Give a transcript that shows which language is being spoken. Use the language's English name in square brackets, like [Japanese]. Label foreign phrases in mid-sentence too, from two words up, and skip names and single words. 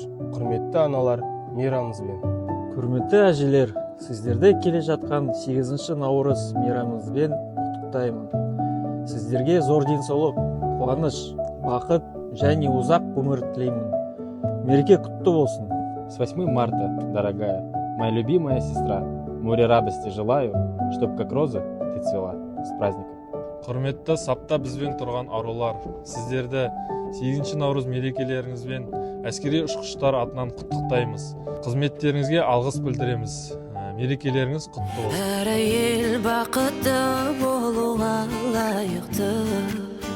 [Kazakh] Құрметті аналар, мейрамыңызбен. Құрметті әжелер, сіздерді келе жатқан 8 наурыз мейрамыңызбен құттықтаймын. Сіздерге зор денсаулық, қуаныш, бақыт және ұзақ ғұмыр тілеймін. Мереке құтты болсын. [Russian] С 8 марта, дорогая, моя любимая сестра, море радости желаю, чтоб как роза ты цвела. С праздником. [Kazakh] Құрметті сапта бізбен тұрған арулар, сіздерді 8 наурыз мерекелеріңізбен әскери ұшқыштар атынан құттықтаймыз. Қызметтеріңізге алғыс білдіреміз. Мерекелеріңіз құтты болсын. Әр ел бақытты болуға лайықты.